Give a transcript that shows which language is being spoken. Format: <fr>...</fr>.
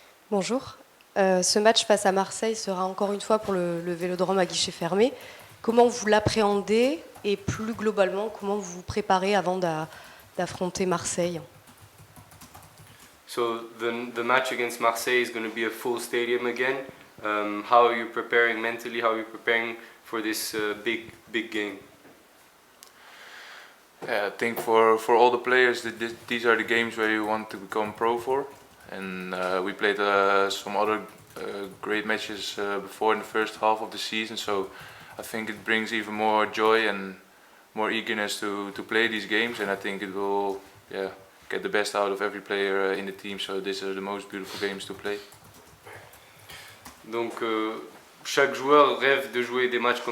<fr>Bonjour. Ce match face à Marseille sera encore une fois pour le Vélodrome à guichet fermé. Comment vous l'appréhendez et plus globalement, comment vous vous préparez avant d'affronter Marseille?</fr> <en>So the match against Marseille is going to be a full stadium again. How are you preparing mentally? How are you preparing for this big game? Yeah, I think for all the players, these are the games where you want to become pro for. And we played some other great matches before in the first half of the season, so I think it brings even more joy and more eagerness to play these games, and I think it will get the best out of every player in the team, so these are the most beautiful games to play.</en> <fr>Donc chaque joueur rêve de jouer des matchs comme ça avant de devenir pro, donc on est heureux</fr>